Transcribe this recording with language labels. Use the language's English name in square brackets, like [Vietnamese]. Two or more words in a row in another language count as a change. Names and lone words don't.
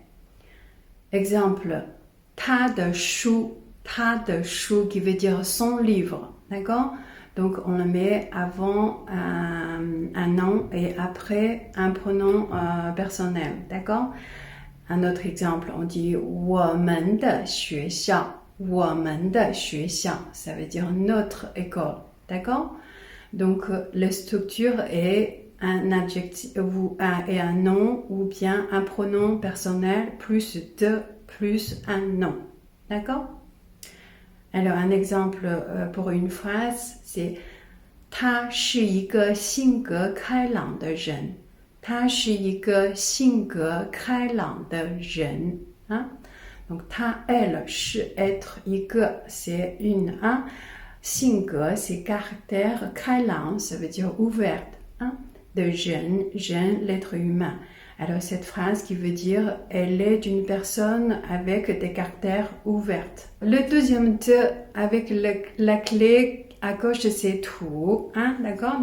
[French] Exemple, ta de chou qui veut dire son livre, d'accord? Donc on le met avant un nom et après un pronom personnel, d'accord? Un autre exemple, on dit [Chinese] 我们的学校 [French] ça veut dire notre école, d'accord? Donc la structure est un adjectif et un nom ou bien un pronom personnel plus de plus un nom, d'accord? Alors un exemple pour une phrase, c'est [Chinese] 他是一个性格开朗的人。他是一个性格开朗的人。 [French] Donc 他 elle 是 être 一个 c'est une 性格 c'est caractère 开朗 ça veut dire ouverte de人 l'être humain. Alors cette phrase qui veut dire elle est une personne avec des caractères ouvertes. Le deuxième de avec la clé à gauche c'est tout, d'accord?